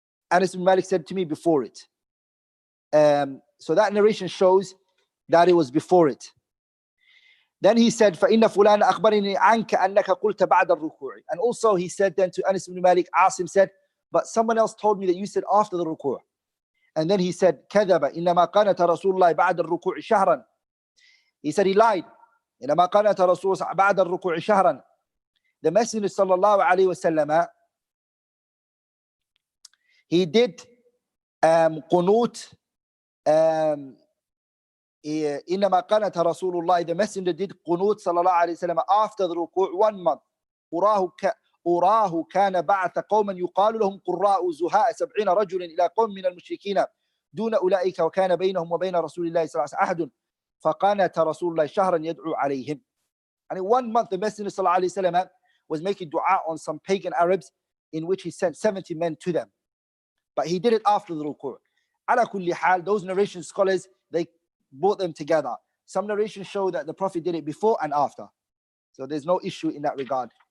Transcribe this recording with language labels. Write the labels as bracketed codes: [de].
[en] Anas ibn Malik said to me, before it. So that narration shows that it was before it. Then he said, [ar] فَإِنَّ فُلَانَ أَخْبَرِنِي عَنْكَ أَنَّكَ قُلْتَ بَعْدَ الرُّكُوعِ. [en] And also he said then to Anas ibn Malik, Asim said, but someone else told me that you said after the ruku'. And then he said, [ar] كذب إنما قنت رسول الله بعد الركوع شهرا. [en] He said he lied. [ar] إنما قنت رسول الله بعد الركوع شهرا. [en] The Messenger sallallahu alayhi wa sallam, he did qunut. [ar] إنما قنت رسول الله, [en] the Messenger did qunut sallallahu alayhi wa sallam after the ruku' 1 month. [ar] أراه كان بعث قوما يقال لهم قراء زهاء 70 رجلا إلى قوم من المشركين دون أولئك وكان بينهم وبين رسول الله صلى الله عليه وسلم أحد فقنت رسول الله شهرا يدعو عليهم. [en] And in 1 month the Messenger [ar] صلى الله عليه وسلم [en] was making dua on some pagan Arabs, in which he sent 70 men to them. But he did it after the ruku'. [ar] على كل حال, [en] those narration scholars, they brought them together. Some narrations show that the Prophet did it before and after. So there's no issue in that regard.